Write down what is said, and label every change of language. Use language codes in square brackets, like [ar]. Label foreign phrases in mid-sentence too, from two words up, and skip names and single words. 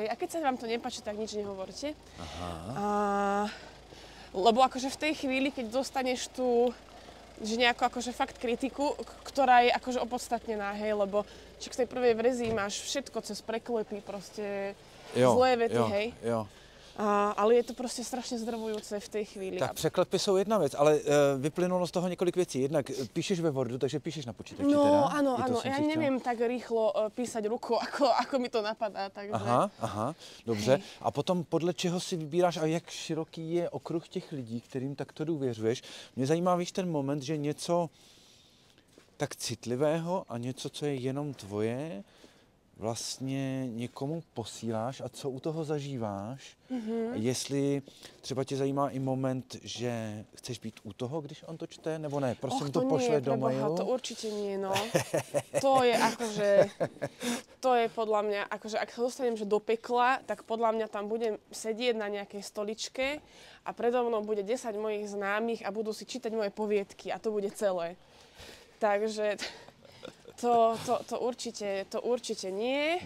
[sk] A keď sa vám to nepáči, tak nič nehovorte. Lebo akože v tej chvíli, keď dostaneš tú, že nejakú akože fakt kritiku, ktorá je akože opodstatnená, hej, lebo však v tej prvej verzii máš všetko cez preklepy, proste zlé vety, hej. [cs] Ale je to prostě strašně zdravujúce v té chvíli. Tak překlepy jsou jedna věc, ale vyplynulo z toho několik věcí. Jednak píšeš ve Wordu, takže píšeš na počítači no, teda? [sk] Áno, ja neviem tak rýchlo písať rukou, ako mi to napadá, takže... [cs] Aha, dobře. Hej. A potom podle čeho si vybíráš a jak široký je okruh těch lidí, kterým takto důvěřuješ? Mě zajímá, víš, ten moment, že něco tak citlivého a něco, co je jenom tvoje, vlastně někomu posíláš a co u toho zažíváš. Jestli třeba tě zajímá i moment, že chceš být u toho, když on to čte, nebo ne? Prosím, to pošle do mailu. [sk] To určite nie, no. To je akože, to je podľa mňa, akože ak sa dostanem že do pekla, tak podľa mňa tam budem sedieť na nejakej stoličke a predo mnou bude 10 mojich známych a budú si čítať moje poviedky a to bude celé. Takže... To určite nie.